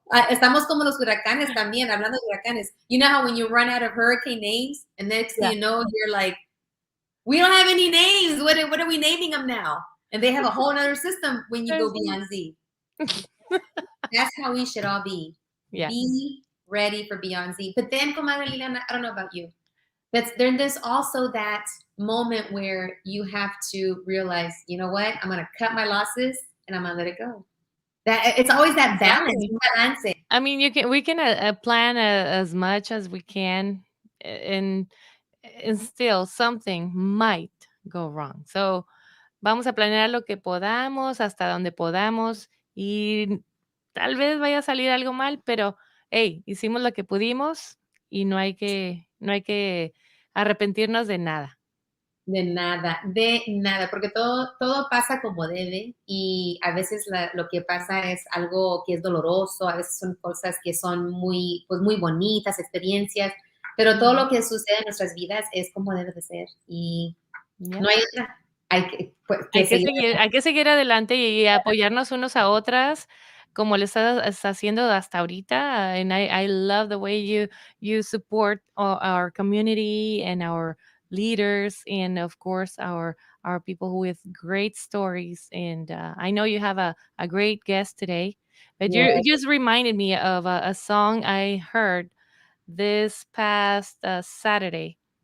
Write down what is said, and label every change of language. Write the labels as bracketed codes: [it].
[es] Estamos como los huracanes también, hablando de huracanes. [en] You know how when you run out of hurricane names, and next thing Yeah. you know, you're like, we don't have any names. What are we naming them now? And they have a whole other system when you go beyond Z. That's how we should all be. Yeah, Be ready for beyond Z. But then, comadre Liliana, I don't know about you. There's also that moment where you have to realize, you know what? I'm gonna cut my losses and I'm gonna let it go. That it's always that balance, exactly. [es] un balance. [en] I mean, we can plan as much as we can, and still something might go wrong. [es] So vamos a planear lo que podamos, hasta donde podamos, y tal vez vaya a salir algo mal, pero hey, hicimos lo que pudimos y no hay que arrepentirnos de nada. De nada, porque todo pasa como debe y a veces lo que pasa es algo que es doloroso, a veces son cosas que son muy, pues muy bonitas, experiencias, pero todo Ujú. lo que sucede en nuestras vidas es como debe de ser y [en] Yep. [es] no hay otra. Hay que seguir. Hay que seguir adelante y apoyarnos unos a otras, como lo estás haciendo hasta ahorita. [en] And I love the way you support our community and our leaders, and of course our people with great stories. And I know you have a great guest today, but you Yes. just reminded me of a song I heard this past Saturday.